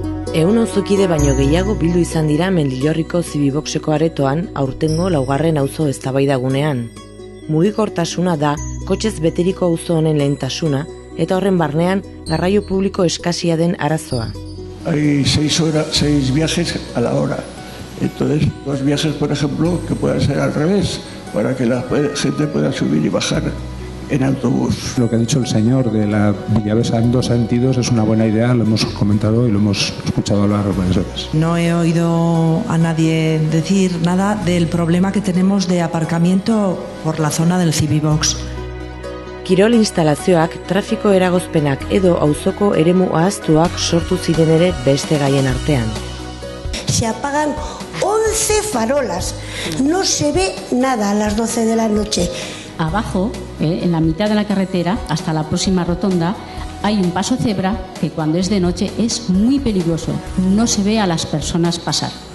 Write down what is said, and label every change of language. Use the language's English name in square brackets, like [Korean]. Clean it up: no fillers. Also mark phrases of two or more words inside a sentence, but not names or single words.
[Basque] Ehun auzokide baino gehiago bildu izan dira Mendillorriko Zibiboxeko aretoan aurtengo laugarren auzo eztabaidagunean. Mugikortasuna da kotxez beteriko auzo honen lehentasuna eta horren barnean garraio publiko eskasia den arazoa. [Spanish] Hay 6 viajes a la hora. Entonces, 2 viajes, por ejemplo, que puedan ser al revés, para que la gente pueda subir y bajar en autobús. Lo que ha dicho el señor de la Villavesa en 2 sentidos es una buena idea, lo hemos comentado y lo hemos escuchado hablar varias veces. No he oído a nadie decir nada del problema que tenemos de aparcamiento por la zona del Zibibox. [Basque] Kirol instalazioak, trafiko eragozpenak edo auzoko eremu ahaztuak sortu ziren ere beste gaien artean. [Spanish] Se apagan 11 farolas, no se ve nada a las 12 de la noche. Abajo, en la mitad de la carretera, hasta la próxima rotonda, hay un paso cebra que cuando es de noche es muy peligroso. No se ve a las personas pasar.